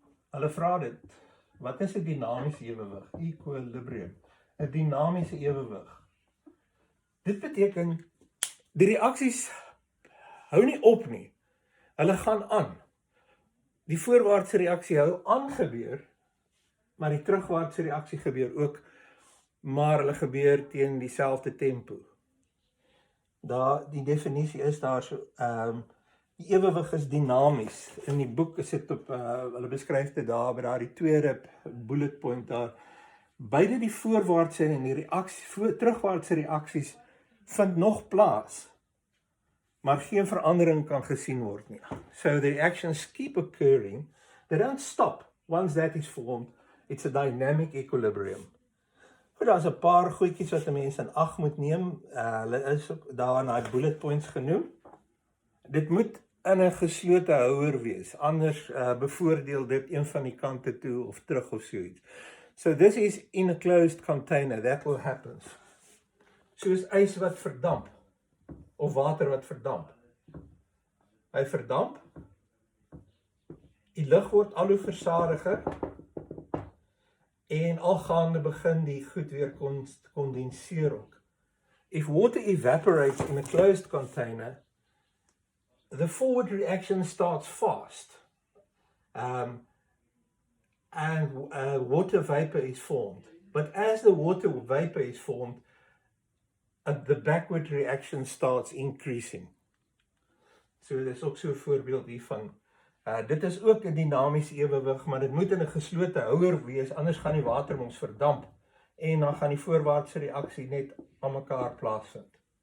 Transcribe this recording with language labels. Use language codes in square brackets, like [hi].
[af] Hulle vra dit, wat is 'n dinamiese ewewig? Equilibrium. 'n Dinamiese ewewig. Dit beteken, die reaksies hou nie op nie. Hulle gaan aan. Die voorwaartse reaksie hou aan gebeur, maar die terugwaartse reaksie gebeur ook, maar hulle gebeur teen dieselfde tempo. Die definisie is daar so, die ewewig is dinamies. In die boek is dit op, hulle beskryf dit daar, by die tweede bullet point daar. Beide die voorwaartse en die terugwaartse reaksies vind nog plaas, maar geen verandering kan gesien word nie. [en] So the reactions keep occurring, they don't stop once that is formed. It's a dynamic equilibrium. [af] Daar's 'n paar goedjies wat 'n mens in ag moet neem. Hulle is ook daar in daai bullet points genoem. Dit moet in 'n geslote houer wees, anders bevoordeel dit een van die kante toe of terug of so iets. [en] So this is in a closed container, that will happen. [af] Soos ys wat verdamp, of water wat verdamp. Hy verdamp, die lug word al hoe versadiger, en algaande begin die goed weer kondenseer ook. [en] If water evaporates in a closed container, the forward reaction starts fast, and water vapor is formed. But as the water vapor is formed, the backward reaction starts increasing. [af] So dis ook so 'n voorbeeld hiervan. Dit is ook 'n dinamiese ewewig, maar dit moet in 'n geslote houer wees, anders gaan die water mos verdamp, en dan gaan die voorwaartse reaksie net aan mekaar plaasvind.